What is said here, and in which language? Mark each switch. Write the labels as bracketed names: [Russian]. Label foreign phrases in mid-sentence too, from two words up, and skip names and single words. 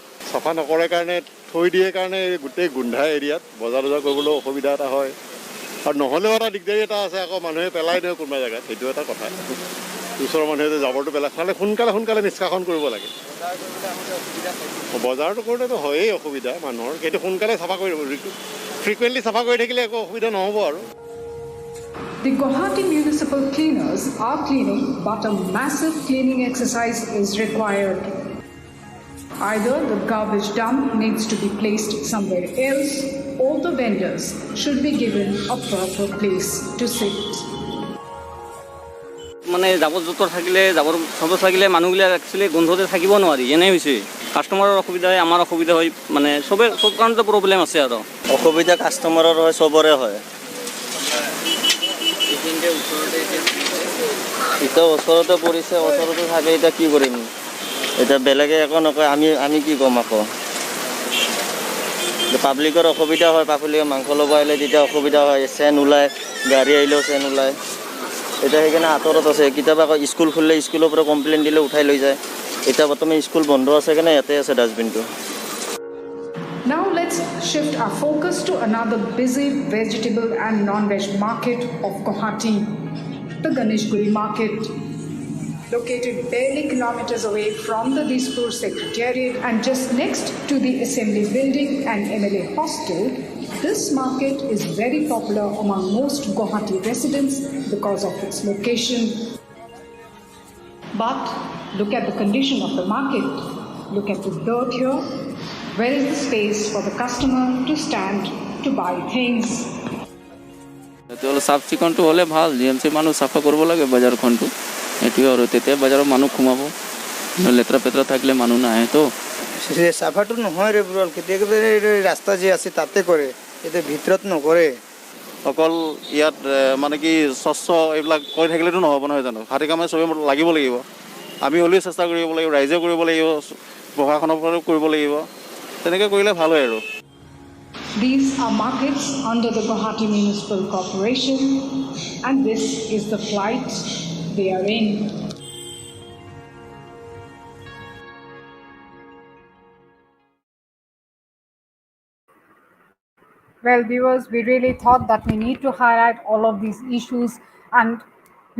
[Assamese] চাফা নকৰে কাৰণে থৈ দিয়ে কাৰণে গোটেই গোন্ধাই এৰিয়াত বজাৰ কৰিবলৈ অসুবিধা এটা হয় আৰু নহ'লেও এটা দিগদাৰী এটা আছে আকৌ মানুহে পেলাই দিয়ে কোনোবা জেগাত সেইটো এটা কথা ওচৰৰ মানুহে যে জাবৰটো পেলাই খালে সোনকালে নিষ্কাশন কৰিব লাগে বজাৰটো কৰোঁতেতো হয়েই অসুবিধা মানুহৰ সেইটো সোনকালে চাফা কৰি ফ্ৰিকুৱেণ্টলি চাফা কৰি থাকিলে একো অসুবিধা নহ'ব আৰু [English] The Guwahati municipal cleaners are cleaning, but a massive cleaning exercise is required. Either the garbage dump needs to be placed somewhere else, or the vendors should be given a proper place to sit. [Assamese] মানে জাবৰ জোঁথৰ থাকিলে মানুহবিলাক একচুৱেলি গোন্ধতে থাকিব নোৱাৰি এনেই হৈছে কাষ্টমাৰৰ অসুবিধা হয় আমাৰ অসুবিধা হয় মানে চব কাৰণতে প্ৰব্লেম আছে আৰু অসুবিধা কাষ্টমাৰৰ হয় চবৰে হয় এতিয়া ওচৰতে পৰিছে ওচৰতে থাকে এতিয়া কি কৰিম এতিয়া বেলেগে একো নকয় আমি কি ক'ম আকৌ পাব্লিকৰ অসুবিধা হয় পাব্লিকে মাংস ল'ব আহিলে তেতিয়া অসুবিধা হয় চেন ওলায় গাড়ী আহিলেও চেন ওলায় এতিয়া সেইকাৰণে আঁতৰত আছে কেতিয়াবা আকৌ স্কুল খুলিলে স্কুলৰ পৰা কমপ্লেইন দিলে উঠাই লৈ যায় এতিয়া বৰ্তমান স্কুল বন্ধ আছে কাৰণে ইয়াতে আছে ডাষ্টবিনটো [English] Now let's shift our focus to another busy vegetable and non-veg market of Guwahati, the Ganeshguri market. Located barely kilometers away from the Dispur Secretariat and just next to the Assembly Building and MLA Hostel, this market is very popular among most Guwahati residents because of its location. But look at the condition of the market. Look at the dirt here. Where is the space for the customer to stand to buy things? [Assamese] তেতিয়াহ'লে চাফ চিকুণটো হ'লে ভাল জিএমচি মানুহ চাফা কৰিব লাগে বজাৰখনটো এইটোৱে আৰু তেতিয়া বজাৰৰ মানুহ সোমাব লেতেৰা পেতেৰা থাকিলে মানুহ নাহেতো চাফাটো নহয় ৰেগুলাৰ কেতিয়াবা ৰাস্তা যে আছে তাতে কৰে এতিয়া ভিতৰত নকৰে অকল ইয়াত মানে কি স্বচ্ছ এইবিলাক কৰি থাকিলেতো নহ'ব নহয় জানো হাতে কামে চবে লাগিব আমি হ'লেও চেষ্টা কৰিব লাগিব ৰাইজে কৰিব লাগিব প্ৰশাসনৰ পৰাও কৰিব লাগিব তেনেকৈ কৰিলে ভাল হয় আৰু [English] These are markets under the Guwahati Municipal Corporation, and this is the plight they are in. Well, viewers, we really thought that we need to highlight all of these issues, and we